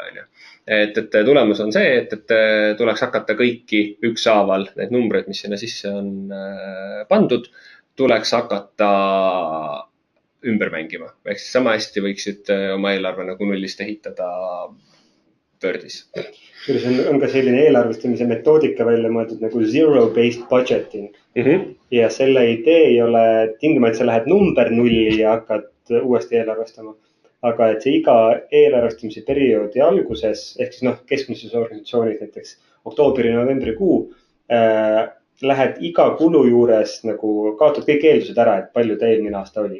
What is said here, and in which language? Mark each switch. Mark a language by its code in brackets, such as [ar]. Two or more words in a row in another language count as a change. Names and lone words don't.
[et] Et tulemus on see, et tuleks hakata kõiki ükshaaval need numbreid, mis sinna sisse on pandud, tuleks hakata ümber mängima. Ehk siis sama hästi võiksid oma eelarve nagu nullist ehitada Wordis. On ka selline eelarvestamise metoodika välja mõeldud nagu [en] zero-based budgeting. [et] Ja selle idee ei ole tingima, et sa lähed number nulli ja hakkad uuesti eelarvestama. Aga et see iga eelarvestamise perioodi alguses, ehk siis keskmises organisatsioonis näiteks oktoobri, novembri kuu, lähed iga kulu juures nagu kaotad kõik eeldused ära, et palju ta eelmine aasta oli.